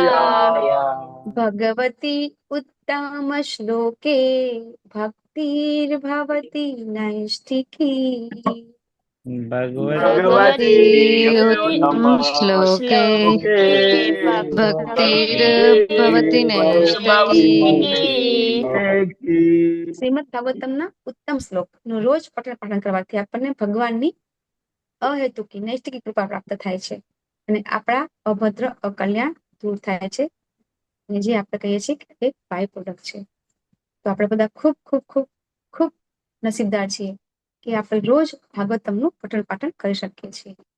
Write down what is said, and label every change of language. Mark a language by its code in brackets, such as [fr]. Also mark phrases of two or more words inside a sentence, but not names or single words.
[sa] भगवती उत्तमश्लोके भक्तिर्भवति नैष्ठिकी। भगवती उत्तम श्लोके भक्तिर्भवति भक्तिर्भवति नैष्ठिकी। [gu] શ્રીમદ ભાગવતમના ઉત્તમ શ્લોક નું રોજ પઠન પાઠન કરવાથી આપણને ભગવાનની અહેતુકી નૈષ્ઠિકી કૃપા પ્રાપ્ત થાય છે અને આપણા અભદ્ર અકલ્યાણ દૂર થાય છે, અને જે આપણે કહીએ છીએ કે એક [en] by product [gu] છે. તો આપણે બધા ખૂબ ખૂબ ખૂબ ખૂબ નસીબદાર છીએ કે આપણે રોજ ભાગવતમનું પઠન પાઠન કરી શકીએ છીએ.